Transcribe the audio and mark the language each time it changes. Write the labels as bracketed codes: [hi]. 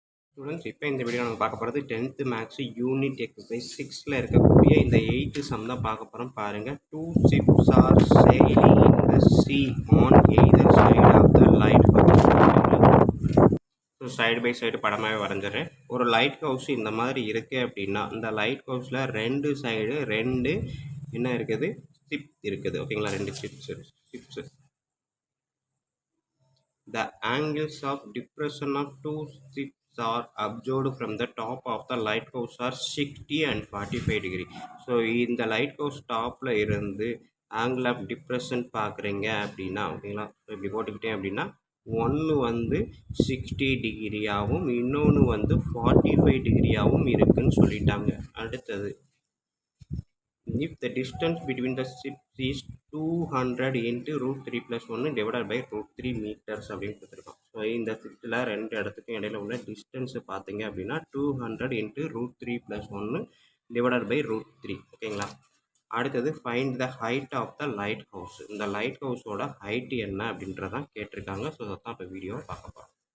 [ta] Students, இப்போ இந்த video நம்ம பார்க்க போகிறது 10th மேக்ஸ் யூனிட் எக்ஸசைஸ் 6ல் இருக்கக்கூடிய இந்த 8th சம் தான் பார்க்க போகிறோம். பாருங்கள். [en] 2 ships are sailing in the sea on either side of the lighthouse. [ta] So side by side படமாகவே வரைஞ்சிடுறேன். ஒரு லைட் ஹவுஸ் இந்த மாதிரி இருக்குது அப்படின்னா இந்த லைட் ஹவுஸில் ரெண்டு சைடு என்ன இருக்குது? ஷிப் இருக்குது. ஓகேங்களா? 2 ships. [en] The angles of depression of 2 ships are observed from the top of the lighthouse are 60 and 45 degree. [ta] So இந்த லைட் ஹவுஸ் டாப்பில் இருந்து ஆங்கிள் ஆஃப் டிப்ரெஷன் பார்க்குறீங்க அப்படின்னா, ஓகேங்களா? ஸோ இப்படி போட்டுக்கிட்டேன் அப்படின்னா ஒன்று வந்து 60 டிகிரியாகவும் இன்னொன்று வந்து 45 டிகிரியாகவும் இருக்குன்னு சொல்லிட்டாங்க. [en] அடுத்தது, if the distance between the ships is 200 into √3 + 1 divided by √3 meters அப்படின்னு கொடுத்துருக்கோம். [ta] ஸோ இந்த ஷிப்பில் ரெண்டு இடத்துக்கும் இடையில உள்ள டிஸ்டன்ஸு பார்த்தீங்க அப்படின்னா 200 into √3 + 1 divided by √3. ஓகேங்களா? அடுத்தது find the height of the light house. இந்த லைட் ஹவுஸோட ஹைட் என்ன அப்படின்றதான் கேட்டிருக்காங்க. ஸோ அதான் இப்போ வீடியோ பார்க்க போகிறோம்.